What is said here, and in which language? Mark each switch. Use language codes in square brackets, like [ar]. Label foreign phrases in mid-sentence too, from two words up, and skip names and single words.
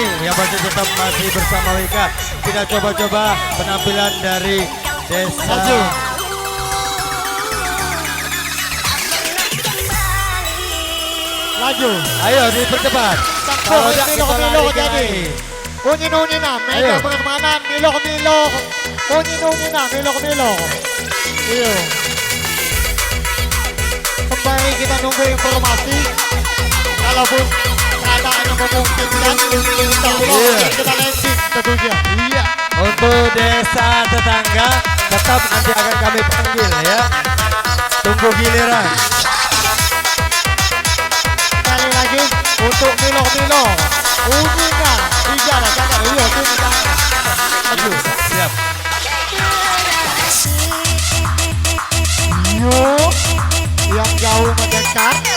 [id] Ya, masih tetap masih bersama Wika. Kita coba-coba penampilan dari desa. Laju. Laju. Ayo dipercepat. Kalau tidak kita lari ke jadi. lain. Unyi-unyi na, mega Ayo. permanen, milok-milok. Unyi-unyi na, milok-milok. Iyo. Kembali kita nunggu informasi. Kalaupun keadaan yang memungkinkan, [ar] insya Allah [id] Iya. kita landing tentunya. Iya. Untuk desa tetangga tetap nanti akan kami panggil ya. Tunggu giliran. Sekali lagi untuk milok-milok. Unyinya, bicara, jangan. Iya, sini tangan. Maju. Siap. Yuk, yang jauh mendekat.